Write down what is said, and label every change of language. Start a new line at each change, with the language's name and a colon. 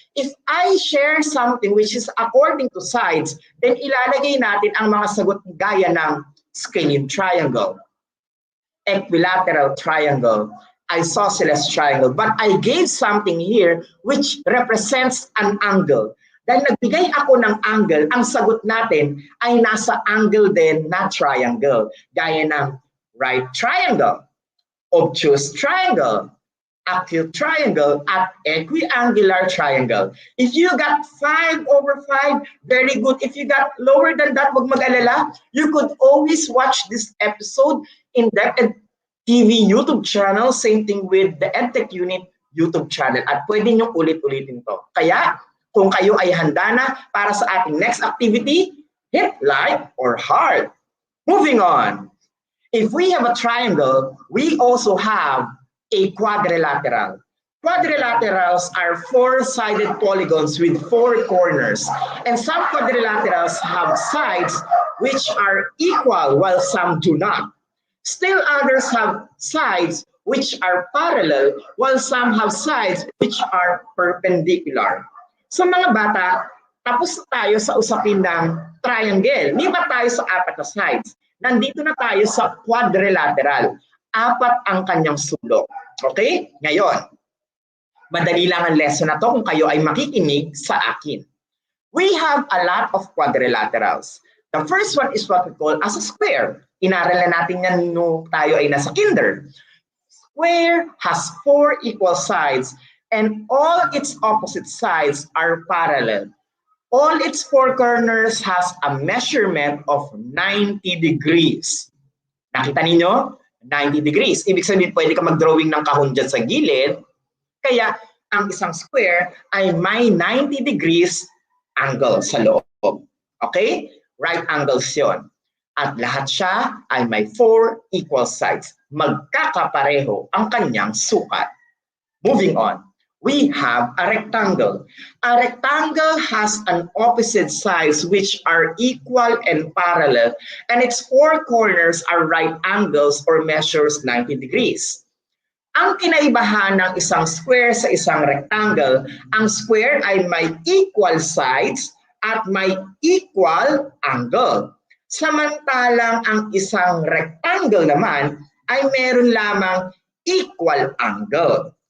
English: If I share something which is according to sides, then
Filipino: ilalagay natin ang mga sagot gaya ng
English: scalene triangle, equilateral triangle, isosceles triangle. But I gave something here which represents an angle.
Filipino: Dahil nagbigay ako ng angle, ang sagot natin ay nasa angle din na triangle. Gaya ng right triangle, obtuse triangle, acute triangle, at equiangular triangle.
English: If you got 5/5, very good. If you got lower than that,
Filipino: wag mag-alala.
English: You could always watch this episode in DepEd TV YouTube channel. Same thing with the Edtech Unit YouTube channel.
Filipino: At pwede nyo ulit-ulitin to. Kaya, kung kayo ay handa na para sa ating next activity,
English: hit like or heart. Moving on. If we have a triangle, we also have a quadrilateral. Quadrilaterals are four-sided polygons with four corners. And some quadrilaterals have sides which are equal while some do not. Still others have sides which are parallel while some have sides which are perpendicular.
Filipino: So mga bata, tapos tayo sa usapin ng triangle. Lipat tayo sa apat na sides. Nandito na tayo sa quadrilateral. Apat ang kanyang sulok. Okay? Ngayon, madali lang ang lesson na to kung kayo ay makikinig sa akin.
English: We have a lot of quadrilaterals. The first one is what we call as a square.
Filipino: Inaral na natin yan nung tayo ay nasa kinder.
English: Square has four equal sides and all its opposite sides are parallel. All its four corners has a measurement of 90 degrees.
Filipino: Nakita ninyo? 90 degrees. Ibig sabihin, pwede ka mag-drawing ng kahon dyan sa gilid. Kaya, ang isang square ay may 90 degrees angle sa loob. Okay? Right angles yun. At lahat siya ay may four equal sides. Magkakapareho ang kanyang sukat.
English: Moving on. We have a rectangle. A rectangle has an opposite sides which are equal and parallel, and its four corners are right angles or measures 90 degrees.
Filipino: Ang kinaibahan ng isang square sa isang rectangle, ang square ay may equal sides at may equal angle. Samantalang ang isang rectangle naman ay meron lamang equal angle.